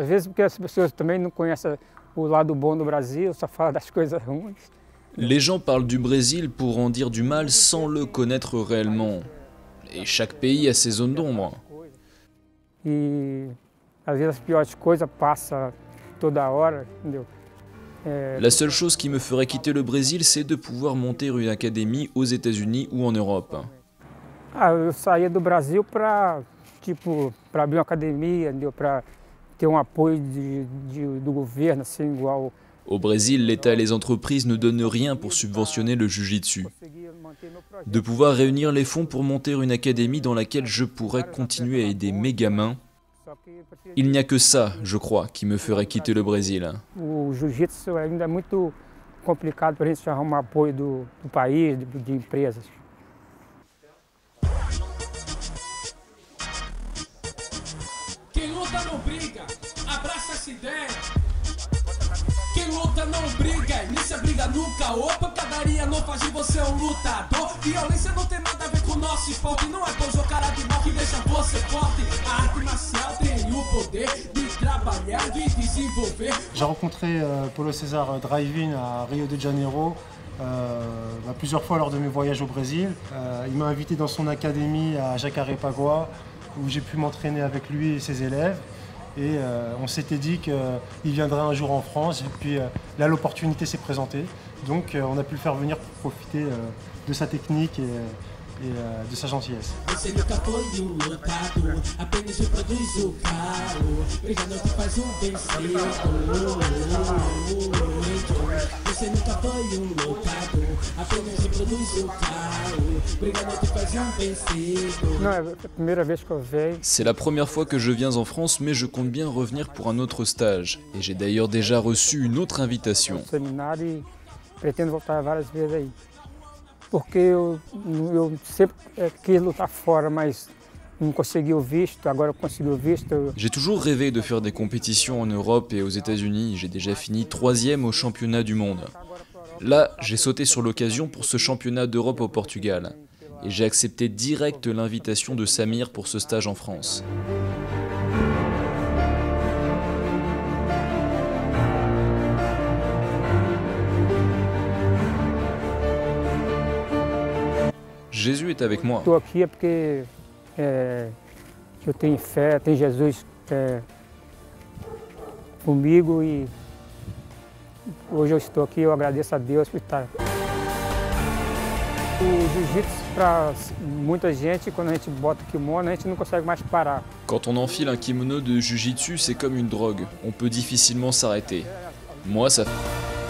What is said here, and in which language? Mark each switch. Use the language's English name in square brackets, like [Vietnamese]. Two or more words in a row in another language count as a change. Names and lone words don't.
[Portuguese] vezes porque as pessoas também não conhecem o lado bom do Brasil, só falam das coisas ruins. [French] Les gens parlent du Brésil pour en dire du mal sans le connaître réellement. Et chaque pays a ses zones d'ombre. [Portuguese] E às vezes as piores coisas passam toda hora, entendeu? [French] La seule chose qui me ferait quitter le Brésil, c'est de pouvoir monter une académie aux États-Unis ou en Europe. [Portuguese] Eu saía do Brasil para abrir uma academia, para ter apoio do governo, assim, igual. [French] Au Brésil, l'État et les entreprises ne donnent rien pour subventionner le jiu-jitsu. De pouvoir réunir les fonds pour monter une académie dans laquelle je pourrais continuer à aider mes gamins, il n'y a que ça, je crois, qui me ferait quitter le Brésil. [Portuguese] O jiu-jitsu ainda é muito complicado para a gente arrumar apoio do país, de empresas. Quem luta não briga, abraça essa ideia. Quem luta não briga, inicia briga nunca. Ou pancadaria não faz de você lutador. Violência não tem nada a ver com o nosso esporte. Não é coisa ou cara de mal que deixa você forte. A arte marcial tem o poder de trabalhar, de desenvolver. [French] J'ai rencontré Paulo César Drive-In à Rio de Janeiro plusieurs fois lors de mes voyages au Brésil. Il m'a invité dans son académie à Jacarepaguá, où j'ai pu m'entraîner avec lui et ses élèves. Et on s'était dit qu'il viendrait un jour en France, et puis là l'opportunité s'est présentée. Donc on a pu le faire venir pour profiter de sa technique et de sa gentillesse. [Portuguese] Você nunca foi lutador, apenas reproduz o caos. Briga não te faz vencedor. Você nunca foi lutador, apenas reproduz o caos. Briga não te faz vencedor. Não, é a primeira vez que eu venho. [French] C'est la première fois que je viens en France, mais je compte bien revenir pour un autre stage. Et j'ai d'ailleurs déjà reçu une autre invitation. [Portuguese] Seminário e pretendo voltar várias vezes aí. Porque eu sempre quis lutar fora, mas não consegui o visto, agora eu consegui o visto. [French] J'ai toujours rêvé de faire des compétitions en Europe et aux États-Unis. J'ai déjà fini 3e au championnat du monde. Là, j'ai sauté sur l'occasion pour ce championnat d'Europe au Portugal. Et j'ai accepté direct l'invitation de Samir pour ce stage en France. Jésus est avec moi. [Portuguese] Estou aqui porque eu tenho fé, tem Jesus comigo e hoje eu estou aqui, eu agradeço a Deus por estar. O jiu-jitsu, para muita gente, quando a gente bota o kimono, a gente não consegue mais parar. [French] Quand on enfile un kimono de jiu-jitsu, c'est comme une drogue. On peut difficilement s'arrêter. Moi, ça...